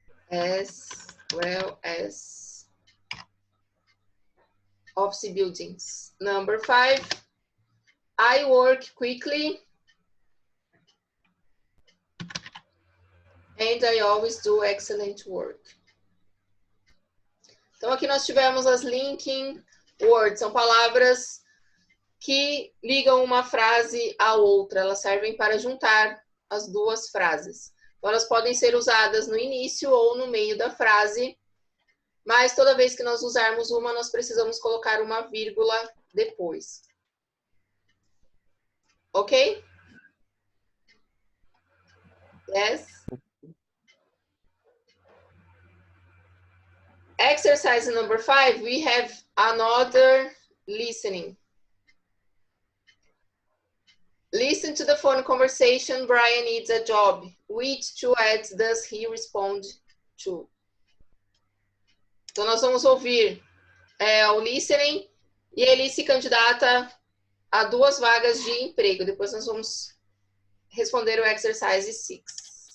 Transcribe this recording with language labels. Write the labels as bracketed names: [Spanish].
[English] As well as office buildings. Number 5, I work quickly. And I always do excellent work. [Portuguese] Então, aqui nós tivemos as linking words, são palavras que ligam uma frase à outra, elas servem para juntar as duas frases. Então, elas podem ser usadas no início ou no meio da frase, mas toda vez que nós usarmos uma, nós precisamos colocar uma vírgula depois. [English] Ok? Yes? Exercise number 5, we have another listening. Listen to the phone conversation. Brian needs a job. Which two ads does he respond to? [Portuguese] Então, nós vamos ouvir o listening e ele se candidata a 2 vagas de emprego. Depois nós vamos responder o [English] exercise 6.